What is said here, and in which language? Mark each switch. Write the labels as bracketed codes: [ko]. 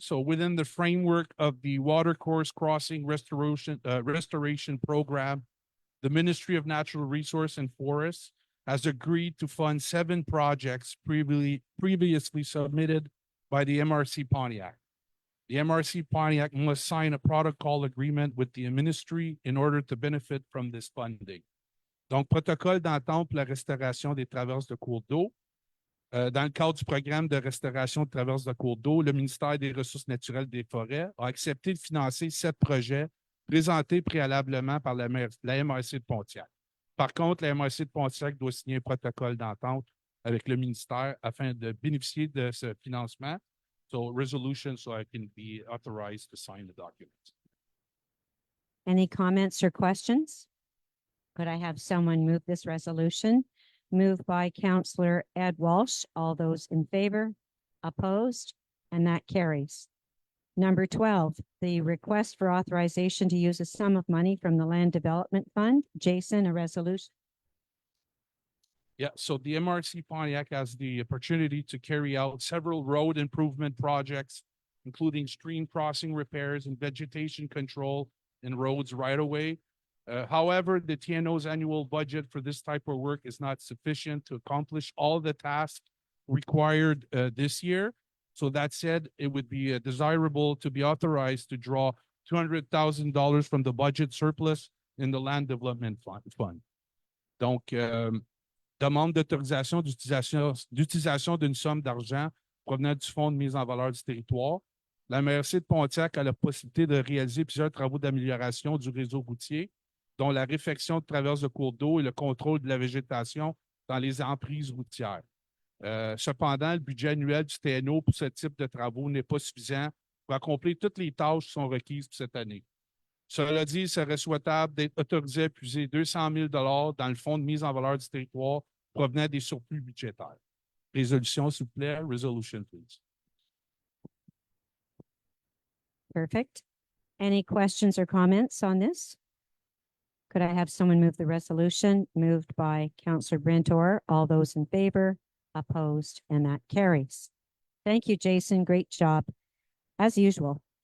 [en] So within the framework of the watercourse crossing restoration program, the Ministry of Natural Resources and Forests has agreed to fund 7 projects previously submitted by the MRC Pontiac. The MRC Pontiac must sign a protocol agreement with the ministry in order to benefit from this funding. [fr] Donc, protocole d'entente pour la restauration des traverses de cours d'eau. Dans le cadre du programme de restauration de traverses de cours d'eau, le ministère des Ressources naturelles et des Forêts a accepté de financer 7 projets présentés préalablement par la MRC de Pontiac. Par contre, la MRC de Pontiac doit signer un protocole d'entente avec le ministère afin de bénéficier de ce financement. [en] So resolution so I can be authorized to sign the document. Any comments or questions? Could I have someone move this resolution? Moved by Councillor Ed Walsh. All those in favor? Opposed? And that carries. Number 12, the request for authorization to use a sum of money from the Land Development Fund. Jason, a resolution. Yeah, so the MRC Pontiac has the opportunity to carry out several road improvement projects, including stream crossing repairs and vegetation control in roads right away. However, the TNO's annual budget for this type of work is not sufficient to accomplish all the tasks required this year. So that said, it would be desirable to be authorized to draw $200,000 from the budget surplus in the Land Development Fund. [fr] Donc, demande d'autorisation d'utilisation d'une somme d'argent provenant du Fonds de mise en valeur du territoire. La MRC de Pontiac a la possibilité de réaliser plusieurs travaux d'amélioration du réseau routier, dont la réfection de traverses de cours d'eau et le contrôle de la végétation dans les emprises routières. Cependant, le budget annuel du TNO pour ce type de travaux n'est pas suffisant pour accomplir toutes les tâches qui sont requises pour cette année. Cela dit, il serait souhaitable d'être autorisé à puiser 200 000 $ dans le fonds de mise en valeur du territoire provenant des surplus budgétaires. Résolution, s'il vous plaît. [en] Resolution, please. Perfect. Any questions or comments on this? Could I have someone move the resolution? Moved by Councillor Brentor. All those in favor? Opposed? And that carries. Thank you, Jason. Great job, as usual.